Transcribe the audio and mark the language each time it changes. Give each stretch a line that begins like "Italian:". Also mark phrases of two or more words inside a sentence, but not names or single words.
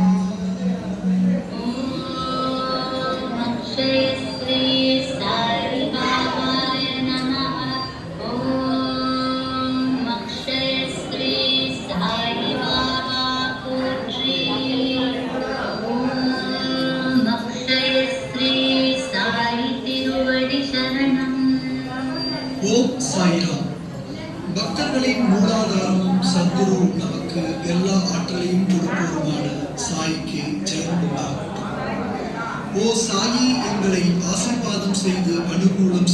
Sanskrit: ओम अक्षय श्री साई बाबाय नमः। ओम अक्षय श्री साई बाबा पोற்றி। ओम अक्षय श्री साई
Tamil: திருவடி சரணம். ஓம் சாய்ராம். பக்தர்களின் மூலாதாரமும் சத்குரு நமக்கு எல்லா ஆற்றலையும் கொடுப்போருமான சாய்க்கு ஜெயம் உண்டாகட்டும். ஓ சாயி, எங்களை ஆசீர்வாதம் செய்து அனுகூலம்